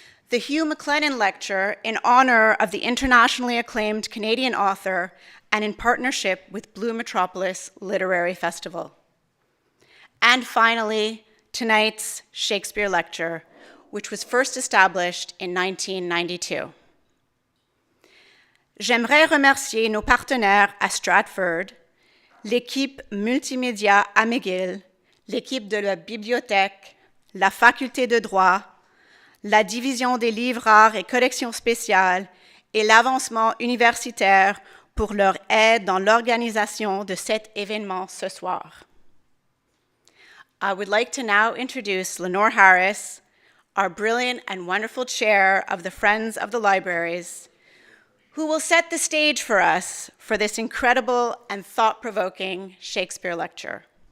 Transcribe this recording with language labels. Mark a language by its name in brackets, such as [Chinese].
[English] The Hugh McLennan Lecture in honor of the internationally acclaimed Canadian author and in partnership with Blue Metropolis Literary Festival. And finally, tonight's Shakespeare Lecture, which was first established in 1992. [French] J'aimerais remercier nos partenaires à Stratford, l'équipe multimédia à McGill, l'équipe de la bibliothèque, la faculté de droit, la division des livres rares et collections spéciales et l'avancement universitaire pour leur aide dans l'organisation de cet événement ce soir. [English] I would like to now introduce Lenore Harris, our brilliant and wonderful chair of the Friends of the Libraries, who will set the stage for us for this incredible and thought-provoking Shakespeare lecture.